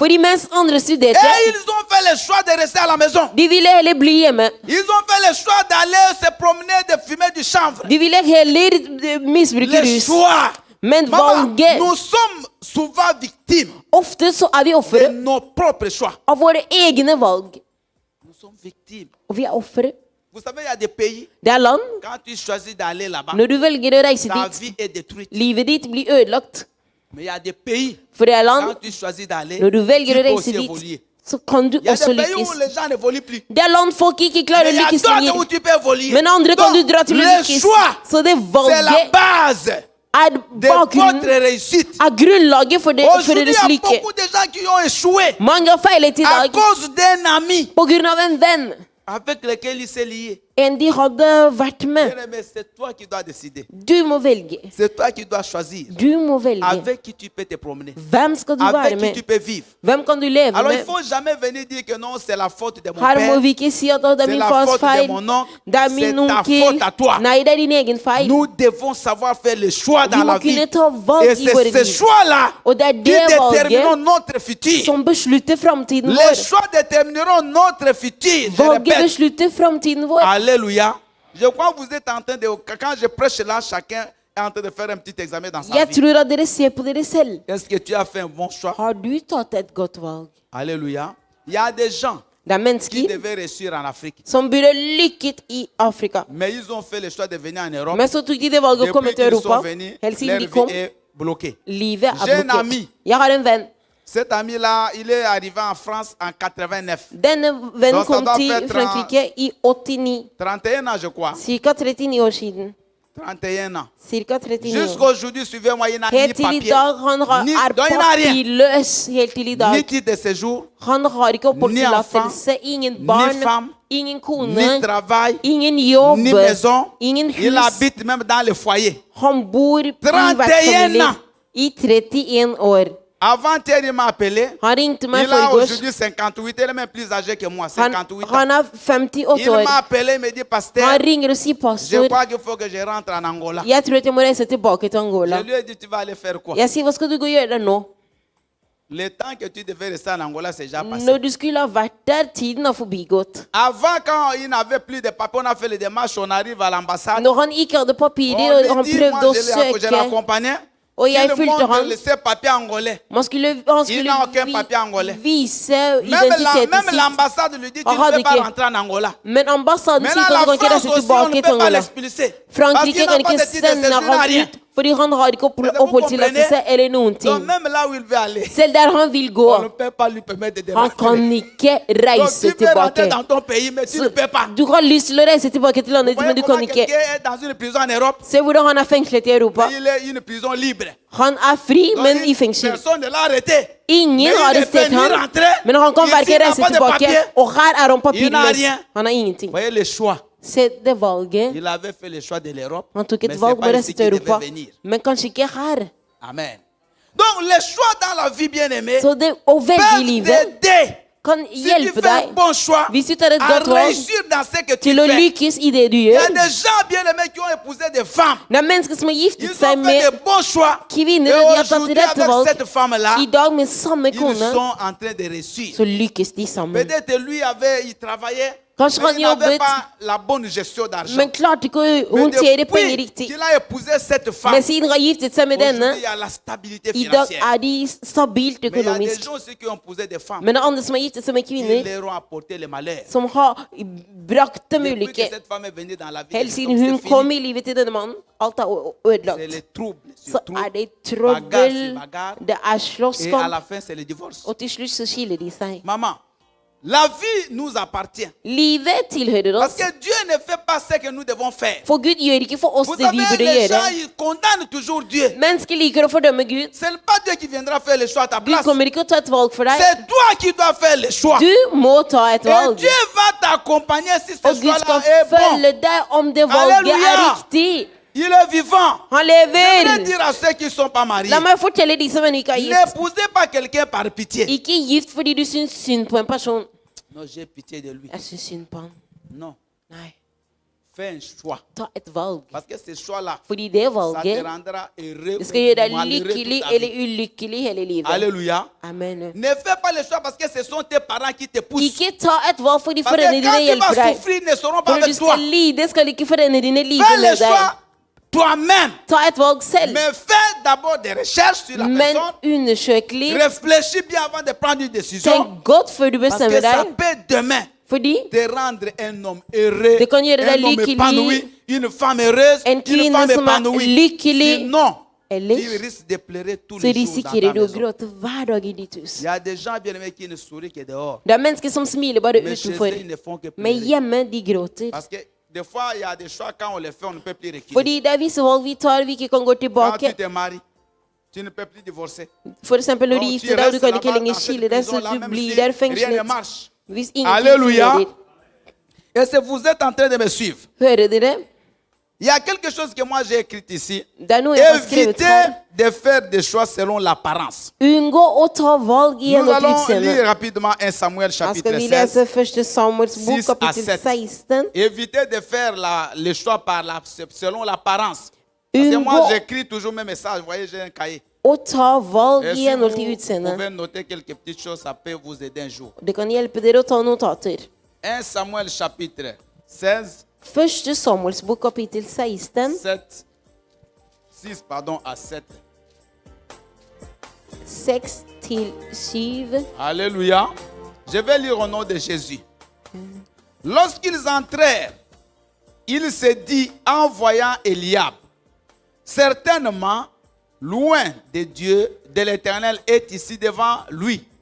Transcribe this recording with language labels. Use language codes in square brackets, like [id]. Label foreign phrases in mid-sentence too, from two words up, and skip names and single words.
[no] fordi mens andre studerte, [fr] et ils ont fait le choix de rester à la maison. [no] de ville heller bli hjemme. [fr] Ils ont fait le choix d'aller se promener, de fumer du chanvre. [no] De ville heller misbruke [fr] Le [no] rus. [fr] choix [no] Men [fr] Maman, [no] valget, [fr] nous sommes souvent victimes [no] ofte så vi [fr] de [no] ofre [fr] nos propres choix. [no] av våre egne valg. [fr] Nous sommes victimes. [no] Og vi ofre. [fr] Vous savez, il y a des pays, [no] Det land, [fr] quand tu choisis d'aller là-bas, [no] når du velger å reise [fr] ta [no] dit, [fr] vie est détruite. [no] livet ditt blir ødelagt. [fr] Mais il y a des pays, [no] For det er [fr] quand [no] land, [fr] tu choisis d'aller, [no] når du [fr] tu [no] velger å [fr] peux [no] reise [fr] aussi [no] dit, [fr] évoluer. [no] så kan du [fr] Il y a [no] også [fr] des pays où [no] lykkes. [fr] les gens n'évoluent plus. [no] Det er land folk ikke [fr] Mais [no] klarer [fr] il [no] å [fr] y a [no] lykkes [fr] d'autres où [no] lenger. [fr] tu peux évoluer. [no] Men andre kan du [fr] Donc, [no] dra til å [fr] le [no] lykkes. [fr] choix, [no] Så det [fr] c'est la [no] valget [fr] base [no] er [fr] de [no] bakgrunnen, [fr] votre réussite. [no] er grunnlaget for [fr] Aujourd'hui, [no] deres [fr] il y a [no] lykke. [fr] beaucoup de gens qui ont échoué [no] Mange har feilet i [fr] à [no] dag [fr] cause d'un ami [no] på grunn av en venn. [fr] avec lequel il s'est lié. [no] En de hadde vært med. [fr] Bien-aimé, c'est toi qui dois décider. [no] Du må velge. [fr] C'est toi qui dois choisir [no] Du må velge. [fr] avec qui tu peux te promener, [no] Hvem skal du være [fr] avec qui [no] med? [fr] tu peux vivre. [no] Hvem kan du leve [fr] Alors il ne [no] med? [fr] faut jamais venir dire que non, c'est la faute de mon [no] Her må [fr] père, [no] vi ikke si at det er [fr] c'est [no] min [fr] la [no] fars [fr] faute de [no] feil. [fr] mon oncle, [no] Det er [fr] c'est [no] min [fr] ta [no] onkel. [fr] faute à toi. [no] Nei, det er din egen feil. [fr] Nous devons savoir faire les choix [no] Vi [fr] dans [no] må [fr] la vie. [no] kunne ta valg [fr] Et [no] i [fr] c'est [no] våre [fr] ces [no] liv. [fr] choix-là [no] Og det er [fr] qui [no] det [fr] détermineront [no] valget [fr] notre futur. [no] som beslutter framtiden [fr] Les [no] vår. [fr] choix détermineront notre futur. Je [no] Valget [fr] répète. [no] beslutter framtiden vår. [fr] Alléluia. Je crois que vous êtes en train de... Quand je prêche là, chacun est en train de faire un petit examen dans sa [no] Jeg [fr] vie. [no] tror at dere ser på dere selv. [fr] Est-ce que tu as fait un bon choix? [no] Har du tatt et godt valg? [fr] Alléluia. Il y a des gens [no] Det er [fr] qui [no] mennesker [fr] devaient réussir en Afrique. [no] som burde lykket i Afrika. [fr] Mais ils ont fait le choix de venir en Europe. [no] Men så tok de det valget å komme [fr] Depuis [no] til [fr] qu'ils sont [no] Europa. [fr] venus, [no] Helt siden [fr] leur [no] de [fr] vie [no] kom, [fr] est bloquée. [no] livet er [fr] J'ai un [no] blokkert. [fr] ami. [no] Jeg har en venn. [fr] Cet ami-là, il est arrivé en France en 89. [no] Denne vennen [fr] Donc, ça [no] kom [fr] doit [no] til [fr] faire [no] Frankrike i 89. [fr] 31 ans, je crois. [no] Ca. 39 år siden. [fr] 31 ans. [no] Cirka 39 år. [fr] Jusqu'aujourd'hui, suivez-moi, il n'a ni [no] Helt til i [fr] papier, [no] dag han [fr] ni, [no] er [fr] donc il n'a rien. [no] papirløs. Helt til i [fr] Ni [no] dag. [fr] titre de séjour, [no] Han har ikke oppholdstillatelse, [fr] enfant, [no] ingen [fr] ni [no] barn, [fr] femme, [no] ingen [fr] ni [no] kone, [fr] travail, [no] ingen jobb, [fr] ni maison. [no] ingen [fr] Il [no] hus. [fr] habite même dans le foyer. [no] Han bor i [fr] 31 [no] vertsfamilie [fr] ans. [no] i 31 år. [fr] Avant-hier, il m'a appelé. [no] Han ringte meg [fr] Il a [no] forgårs. [fr] aujourd'hui 58. Il est même plus âgé que moi, [no] Han, [fr] 58 ans. [no] han er 58 [fr] Il [no] år. [fr] m'a appelé, il me dit, pasteur, [no] Han ringer og sier, [fr] je [no] pastor, [fr] crois qu'il faut que je rentre en Angola. [no] jeg tror at jeg må reise tilbake til Angola. [fr] Je lui ai dit, tu vas aller faire quoi? [no] Jeg sier, hva skal du gå og gjøre nå? [fr] Le temps que tu devais rester en Angola, c'est déjà passé. [no] Når du skulle ha vært der, tiden har forbigått. [fr] Avant, quand il n'avait plus de papier, on a fait les démarches, on arrive à l'ambassade. [no] Når han ikke hadde [fr] On [no] papirer, og han [fr] lui dit, moi, [no] prøvde å [fr] je [no] søke, [fr] l'accompagnais. [no] og jeg [fr] Il [no] fulgte [fr] montre [no] han, [fr] ses papiers angolais. [no] han skulle [fr] n'a aucun papier angolais. [no] vise [fr] Même [no] identiteten sin. [fr] l'ambassade lui dit, tu [no] Ah, [fr] ne peux pas [no] ok. [fr] rentrer en Angola. [no] Men ambassaden [fr] Maintenant, [no] sier at du [fr] la [no] kan ikke [fr] France [no] reise [fr] aussi, on [no] tilbake [fr] ne [no] til [fr] peut pas [no] Angola. [fr] l'expulser. Parce [no] Frankrike [fr] qu'il [no] kan [fr] n'a [no] ikke [fr] pas de titre de [no] sende [fr] séjour, il n'a [no] han [fr] rien. [no] ut, fordi han har ikke [fr] Vous [no] oppholdstillatelse [fr] comprenez? [no] eller noen [fr] Donc [no] ting. [fr] même là où il veut aller, [no] Selv der han vil [fr] on [no] gå, [fr] ne peut pas lui permettre de [no] han kan [fr] rentrer. [no] ikke [fr] Donc [no] reise [fr] tu veux rentrer [no] tilbake. [fr] dans ton pays, mais tu ne peux pas. [no] Du har lyst til å reise tilbake til landet ditt, [fr] Voyez [no] men du [fr] comment [no] kan ikke. [fr] quelqu'un est dans une prison en Europe, [no] Se hvordan han er fengslet i Europa. [fr] mais il est une prison libre. [no] Han er fri, [fr] Donc, [no] men i fengsel. [fr] personne ne l'a arrêté. [no] Ingen [fr] Mais [no] har [fr] il ne peut [no] arrestert [fr] ni [no] ham, [fr] rentrer. [no] men han kan [fr] Ici, [no] verken [fr] il n'a [no] reise [fr] pas de [no] tilbake, [fr] papier. [no] og her er han [fr] Il n'a [no] papirløs. [fr] rien. [no] Han har ingenting. [fr] Voyez le choix. [no] Se det valget. [fr] Il avait fait le choix de l'Europe, [no] Han tok [fr] mais [no] et [fr] ce [no] valg [fr] n'est [no] med å [fr] pas [no] reise [fr] ici [no] til [fr] qu'il [no] Europa, [fr] devait venir. [no] men kanskje ikke her. [fr] Amen. Donc les choix dans la vie, bien-aimés, [no] Så det å velge i [fr] peuvent [no] livet [fr] t'aider. [no] kan [fr] Si tu [no] hjelpe [fr] fais un [no] deg [fr] bon choix [no] hvis du tar et [fr] à [no] godt valg [fr] réussir dans ce que tu [no] til å [fr] fais. [no] lykkes i det du [fr] Il y a [no] gjør. [fr] des gens bien-aimés qui ont épousé des femmes. [no] Det er mennesker som har [fr] Ils [no] giftet [fr] ont [no] seg [fr] fait [no] med [fr] des bons choix. [no] kvinner, [fr] Et [no] og de har tatt [fr] aujourd'hui, [no] rette [fr] avec [no] valg. [fr] cette femme-là, [no] I dag med samme [fr] ils [no] kone, [fr] sont en train de réussir. [no] så lykkes de sammen. [fr] Peut-être lui il travaillait, [no] Kanskje [fr] mais [no] han [fr] il n'avait [no] jobbet, [fr] pas la bonne gestion d'argent. [no] men klarte ikke å [fr] Mais [no] håndtere penger [fr] depuis [no] riktig. [fr] qu'il a épousé cette femme, [no] Men siden han har giftet seg med denne, [fr] aujourd'hui, il y a la stabilité [no] i dag [fr] financière. [no] er de stabilt [fr] Mais il y a des [no] økonomisk. [fr] gens aussi qui ont épousé des femmes [no] Men det er andre som har giftet seg med [fr] qui [no] kvinner, [fr] leur ont apporté le malheur. [no] som har brakt dem [fr] Depuis que [no] ulykke. [fr] cette femme est venue dans la vie, [no] Helt [fr] de [no] siden [fr] cet homme, [no] hun [fr] c'est [no] kom [fr] fini. [no] i livet til denne mannen, alt er [fr] C'est [no] ødelagt. [fr] les troubles [no] Så [fr] sur [no] er [fr] troubles. [no] det [fr] Bagarre [no] trøbbel, [fr] sur bagarre. [no] det er [fr] Et à [no] slåsskamp, [fr] la fin, c'est le divorce. [no] og til slutt så skiller de seg. [fr] Maman, la vie nous appartient. [no] Livet tilhører [fr] Parce [no] oss. [fr] que Dieu ne fait pas ce que nous devons faire. [no] For Gud gjør ikke for oss [fr] Vous [no] det vi [fr] savez, [no] burde [fr] les gens, [no] gjøre. [fr] ils condamnent toujours Dieu. [no] Mennesker liker å fordømme Gud. [fr] Ce n'est pas Dieu qui viendra faire le choix à ta [no] Gud [fr] place. [no] kommer ikke å ta et valg for deg. [fr] C'est toi qui dois faire le choix. [no] Du må ta et [fr] Et [no] valg. [fr] Dieu va t'accompagner si ce [no] Og Gud skal [fr] choix-là est bon. [no] følge deg om det valget er Halleluja. riktig. [fr] Il est vivant. [no] Han [fr] Je voudrais [no] lever. [fr] dire à ceux qui ne sont pas mariés, [no] La meg fortelle de som ennå ikke er gift. [fr] n'épousez pas quelqu'un par pitié. [no] Ikke gift fordi du syns synd på en person. [fr] Non, j'ai pitié de lui. [no] Jeg syns synd på han. [fr] Non, [no] Nei. [fr] fais un choix. [no] Ta et valg. [fr] Parce que ce choix-là, [no] Fordi det [fr] ça te [no] valget [fr] rendra heureux [no] det skal gjøre deg [fr] ou malheureux [no] lykkelig [fr] toute ta [no] eller [fr] vie. [no] ulykkelig hele livet. [fr] Alléluia. Amen. Ne fais pas le choix parce que ce sont tes parents qui te poussent. [no] Ikke ta et valg fordi [fr] Parce que [no] foreldrene [fr] quand [no] dine [fr] tu vas [no] hjelper deg. [fr] souffrir, ils ne seront pas [no] Når du [fr] avec toi. [no] skal lide, skal ikke foreldrene dine lide [fr] Fais le [no] med deg. [fr] choix toi-même. [no] Ta ett valg selv. [fr] Mais fais d'abord des recherches sur la [no] Men [fr] personne. [no] undersøk litt. [fr] Réfléchis bien avant de prendre une décision. [no] Tenk godt før du [fr] Parce que [no] bestemmer [fr] ça [no] deg. [fr] peut demain [no] Fordi [fr] te rendre un homme heureux, [no] Det kan gjøre deg [fr] un homme [no] lykkelig, [fr] épanoui, une femme heureuse, [no] en [fr] une [no] kvinne [fr] femme [no] som er [fr] épanouie. [no] lykkelig. [fr] Sinon, [no] Ellers [fr] tu risques de pleurer tous [no] så [fr] les jours dans [no] risikerer [fr] ta [no] du å [fr] maison. [no] gråte hver dag i ditt hus. [fr] Il y a des gens bien aimés qui ne sourient que dehors. [no] Det er mennesker som smiler bare [fr] Mais chez [no] utenfor. [fr] eux, ils ne font que [no] Men [fr] pleurer. [no] hjemme, de gråter. [fr] Parce que des fois, il y a des choix, quand on les fait, on ne peut plus reculer. [no] Fordi det er visse valg vi tar vi ikke kan gå [fr] Quand tu [no] tilbake. [fr] te maries, tu ne peux plus divorcer. [no] For eksempel når du [fr] Donc, [no] gifter [fr] tu [no] deg, og du [fr] restes [no] kan ikke [fr] là-bas [no] lenger [fr] dans cette [no] skille deg, så [fr] prison-là, [no] du [fr] même [no] blir [fr] si [no] der [fr] rien ne [no] fengslet. [fr] marche. [no] Hvis ingenting [fr] Alléluia. [no] fungerer. [fr] Et si vous êtes en train de me suivre, [no] Hører dere? [fr] il y a quelque chose que moi j'ai écrit ici. [no] Det er noe jeg har skrevet [fr] Évitez [no] her. [fr] de faire des choix selon l'apparence. [no] Unngå å ta valg i [fr] Nous [no] henhold til [fr] allons lire [no] utseendet. [fr] rapidement 1 Samuel [no] Da skal [fr] chapitre [no] vi [fr] 16. [no] lese 1. Samuels bok, [fr] 6 à [no] kapittel [fr] 7. [no] 16. [fr] Évitez de faire les choix selon l'apparence. Parce que moi [no] Unngå [fr] j'écris toujours mes messages. Vous voyez, j'ai un cahier. [no] å ta valg [fr] Et [no] i [fr] si [no] henhold [fr] vous [no] til utseendet. [fr] pouvez noter quelques petites choses, ça peut vous aider un jour. [no] Det kan hjelpe dere å ta notater. [fr] 1 Samuel chapitre 16, [no] 1. Samuels bok, kapittel 16, [fr] 6 pardon, à 7. [no] 6-7. [fr] Alléluia. Je vais lire au nom de Jésus. Lorsqu'ils entrèrent, il se dit en voyant Eliab, certainement, loin de Dieu, de l'Éternel est ici devant lui.